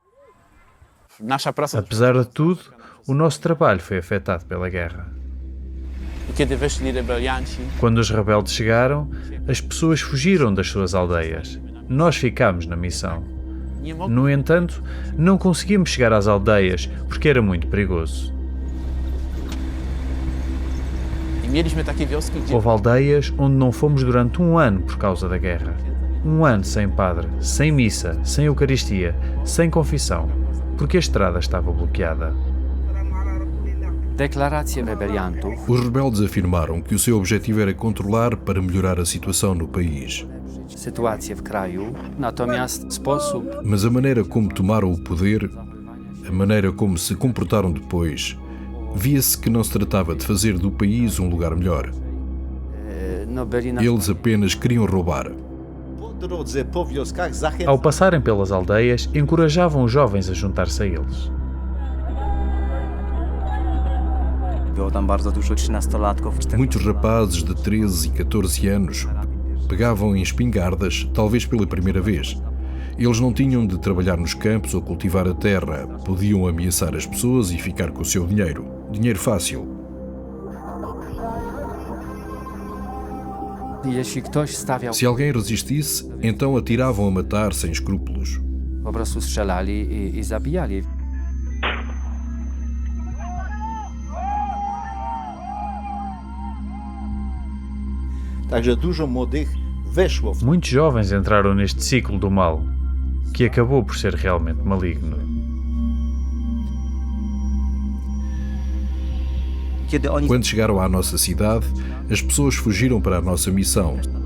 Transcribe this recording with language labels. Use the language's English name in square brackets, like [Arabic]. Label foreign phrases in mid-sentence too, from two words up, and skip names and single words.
[Polish] Nasza praca, [Portuguese] Apesar de tudo, o nosso trabalho foi afetado pela guerra. [Polish] kiedy weszli rebelianci, [Portuguese] Quando os rebeldes chegaram, as pessoas fugiram das suas aldeias. Nós ficámos na missão. [Polish] nie mogli. [Portuguese] No entanto, não conseguimos chegar às aldeias porque era muito perigoso. [Polish] I mieliśmy takie wioski, gdzie [Portuguese] Houve aldeias onde não fomos durante um ano por causa da guerra. Um ano sem padre, sem missa, sem Eucaristia, sem confissão, porque a estrada estava bloqueada. [Polish] deklaracje rebeliantów [Portuguese] Os rebeldes afirmaram que o seu objetivo era controlar para melhorar a situação no país. [Polish] sytuację w kraju, natomiast sposób [Portuguese] Mas a maneira como tomaram o poder, a maneira como se comportaram depois, via-se que não se tratava de fazer do país um lugar melhor. [Polish] no, byli na [Portuguese] Eles apenas queriam roubar. Ao passarem pelas aldeias, encorajavam os jovens a juntar-se a eles. Muitos rapazes de 13 e 14 anos pegavam em espingardas, talvez pela primeira vez. Eles não tinham de trabalhar nos campos ou cultivar a terra. Podiam ameaçar as pessoas e ficar com o seu dinheiro. Dinheiro fácil. [Polish] jeśli ktoś stawiał, [Portuguese] Se alguém resistisse, então atiravam a matar sem escrúpulos. [Polish] po prostu strzelali i zabijali. [Portuguese] Muitos jovens entraram neste ciclo do mal, que acabou por ser realmente maligno. Quando chegaram à nossa cidade, as pessoas fugiram para a nossa missão.